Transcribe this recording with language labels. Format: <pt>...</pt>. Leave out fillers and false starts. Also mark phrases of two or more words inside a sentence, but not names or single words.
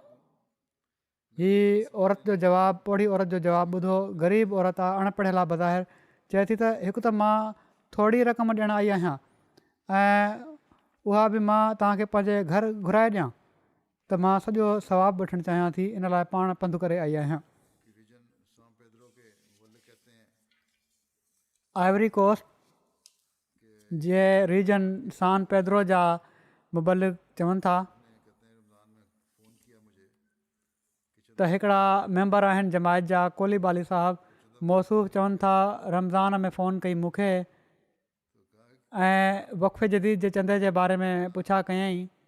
<sd>हीअ औरत जो जवाबु, पोड़ी औरत जो जवाबु ॿुधो। ग़रीब औरत आहे, अणपढ़ियल आहे बज़ाहिर। चए थी त हिकु त मां थोरी रक़म ॾियणु आई आहियां ऐं उहा बि मां तव्हांखे पंहिंजे घर घुराए ॾियां, त मां सॼो सवाबु वठणु चाहियां थी, इन लाइ पाण पंधु करे आई आहियां। आइवरी कोस्ट जे रीजन सान पेद्रो जा मुबलिक चवनि था त हिकिड़ा मेंबर आहिनि जमायत जा, कोली बाली साहब मौसूफ़, चवनि था रमज़ान में फ़ोन कई मूंखे ऐं वक़्फ़े जदीद जे चंदे जे बारे में पुछा कयईं</sd>